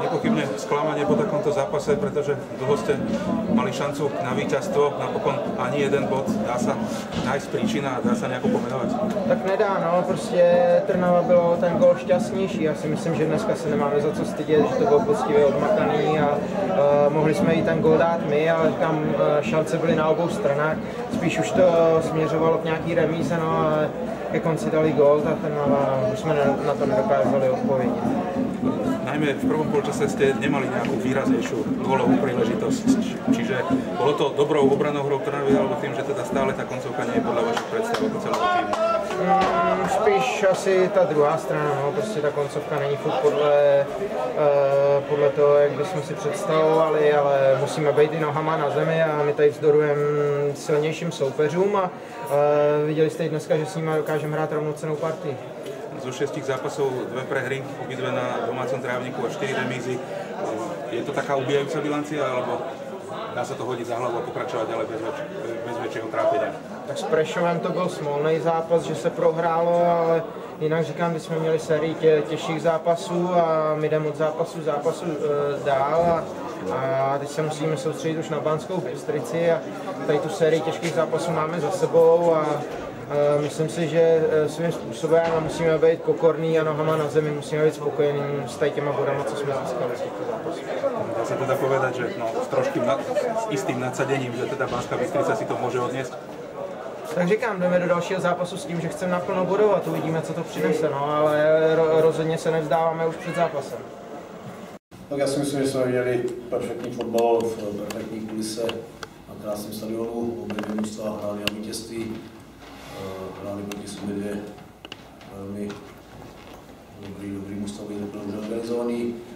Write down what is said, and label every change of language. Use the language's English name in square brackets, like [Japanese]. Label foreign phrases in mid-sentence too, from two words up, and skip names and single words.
[Slovak] nepochybne sklamanie po takomto zápase, pretože dlho ste mali šancu na víťazstvo, napokon ani jeden bod, dá sa nájsť príčina a dá sa nejako pomenovať? [Czech] Tak nedá, no, prostě Trnava bylo ten gól šťastnější. Já si myslím, že dneska se nemáme za co stydět, že to bylo poctivě odmakaný a mohli jsme jí ten gól dát my, ale tam šance byly na obou stranách. Spíš už to směřovalo k nějaký remíze, no, ale ke konci dali gól, tak Trnava už jsme na to nedokázali odpovědět. [Slovak] Najmä v prvom polčase ste nemali nejakú výraznejšiu gólovú príležitosť, čiže bolo to dobrou obranou hrou Trnavy, alebo tým, že teda stále tá koncovka nie je podľa vašich predstav ako celého týmu? [Czech] Spíš asi ta druhá strana, no, prostě ta koncovka není furt podle toho, jak bychom si představovali, ale musíme být i nohama na zemi a my tady vzdorujeme silnějším soupeřům a viděli jste i dneska, že s nimi dokážeme hrát rovnocennou partii. [Slovak] Zo 6 zápasov 2 prehry, obidve na domácom trávniku a 4 remízy. Je to taká ubijajúca bilancia, alebo dá sa to hodiť za hlavu a pokračovať ďalej bez väčšieho trápenia? [Czech] Tak s Prešovem to byl smolný zápas, že se prohrálo, ale jinak říkám, že jsme měli sérii těžších zápasů a my jdeme od zápasu dál a teď se musíme soustředit už na Banskou Bystrici a tady tu sérii těžkých zápasů máme za sebou a myslím si, že svým způsobem musíme být pokorní a nohama na zemi, musíme být spokojení s těma bodama, co jsme získali z těchto zápasů. [Slovak] Dá sa teda povedať, že s troškým s istým nadsadením, že teda Banská Bystrica si to môže odniesť? [Czech] Tak říkám, jdeme do dalšího zápasu s tím, že chceme naplno bodovat, uvidíme, co to přinese, no, ale rozhodně se nevzdáváme už před zápasem. Tak já si myslím, že jsme viděli perfektní fotbal v perfektní kulise na krásném stadionu, obě dvě mužstva hráli na vítězství, hráli proti sobě dvě velmi dobrý mužstva, byli dobře organizovaný.